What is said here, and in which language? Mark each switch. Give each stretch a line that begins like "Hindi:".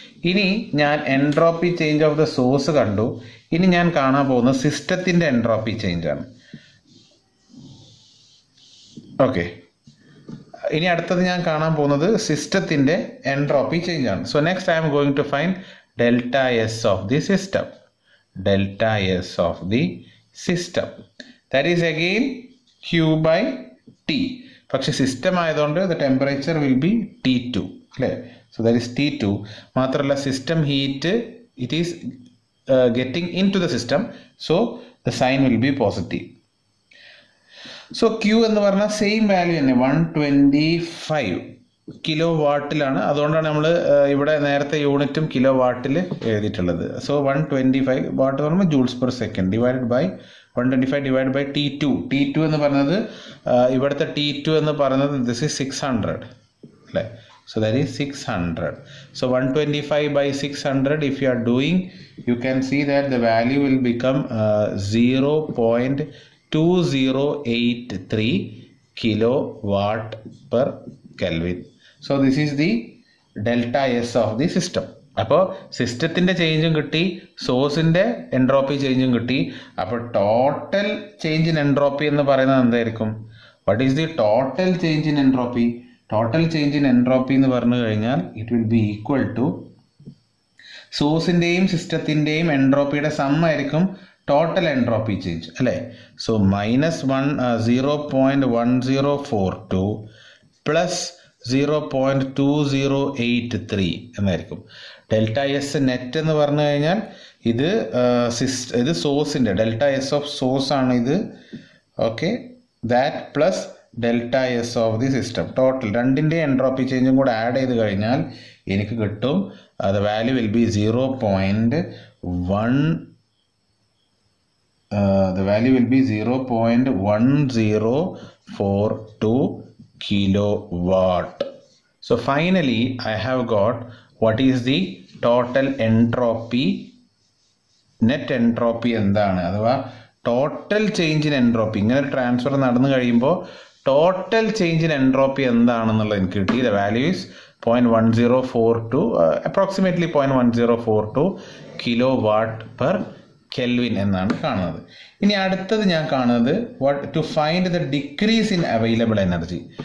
Malayalam: ഇനി ഞാൻ entropy change of the source കണ്ടു. ഇനി ഞാൻ കാണാൻ പോകുന്നത് സിസ്റ്റത്തിൻ്റെ എൻട്രോപ്പി ചേഞ്ച് ആണ്. ഓക്കെ, ഇനി അടുത്തത് ഞാൻ കാണാൻ പോകുന്നത് സിസ്റ്റത്തിൻ്റെ എൻട്രോപ്പി ചേഞ്ച് ആണ്.
English: So next I am going to find delta S of the system. Delta S of the system, that is again Q by T.
Malayalam: പക്ഷെ സിസ്റ്റം ആയതുകൊണ്ട്
English: the temperature will be T2
Malayalam: അല്ലേ.
English: So that is T2.
Malayalam: മാത്രമല്ല system heat
English: it is getting into the system, so the sign will be positive.
Malayalam: So Q എന്ന് പറഞ്ഞാൽ same value തന്നെ 125 kilo വാട്ടിലാണ്. അതുകൊണ്ടാണ് നമ്മൾ ഇവിടെ നേരത്തെ യൂണിറ്റും കിലോ വാട്ടിൽ എഴുതിയിട്ടുള്ളത്. സോ 125 വാട്ട് എന്ന് പറയുമ്പോൾ joules per second divided by 125 divide by T2. T2 എന്ന് പറയുന്നത് ഇവിടുത്തെ T2 എന്ന് പറയുന്നത്
English: this is 600
Malayalam: അല്ലേ.
English: So that is 600. So 125 by 600 if you are doing, you can see that the value will become 0.2083 kilowatt per Kelvin. So this is the delta S of the system.
Malayalam: അപ്പോൾ സിസ്റ്റത്തിൻ്റെ ചേഞ്ചും കിട്ടി, സോഴ്സിൻ്റെ entropy ചേഞ്ചും കിട്ടി. അപ്പോൾ total change in entropy എന്ന് പറയുന്നത് എന്തായിരിക്കും?
English: What is the total change in entropy?
Malayalam: Total change in entropy എന്ന് പറഞ്ഞു കഴിഞ്ഞാൽ
English: it will be equal to
Malayalam: സോഴ്സിൻ്റെയും സിസ്റ്റത്തിൻ്റെയും എൻട്രോപ്പിയുടെ some ആയിരിക്കും ടോട്ടൽ എൻട്രോപ്പി ചേഞ്ച് അല്ലേ. സോ -0.1042 പ്ലസ് 0.2083 എന്നായിരിക്കും. ഡെൽറ്റ എസ് നെറ്റ് എന്ന് പറഞ്ഞു കഴിഞ്ഞാൽ ഇത് സോഴ്സിൻ്റെ ഡെൽറ്റ എസ് ഓഫ് സോഴ്സ് ആണ് ഇത്.
English: Okay, that plus delta S of the system.
Malayalam: Total രണ്ടിൻ്റെ എൻട്രോപ്പി ചേഞ്ചും കൂടെ ആഡ് ചെയ്ത് കഴിഞ്ഞാൽ എനിക്ക് കിട്ടും
English: The value will be 0.1042 kilowatt. So finally I have got what is the total entropy, net entropy
Malayalam: എന്താണ്, അഥവാ ടോട്ടൽ ചേഞ്ച് ഇൻ എൻട്രോപ്പി. ഇങ്ങനെ ഒരു ട്രാൻസ്ഫർ നടന്നു കഴിയുമ്പോൾ ടോട്ടൽ ചേഞ്ച് ഇൻ എൻട്രോപ്പി എന്താണെന്നുള്ളത് എനിക്ക് കിട്ടി.
English: the value is 0.1042
Malayalam: approximately 0.1042 kilowatt per kelvin എന്നാണ് കാണുന്നത്. ഇനി അടുത്തത് ഞാൻ കാണുന്നത്
English: To find the decrease in available energy.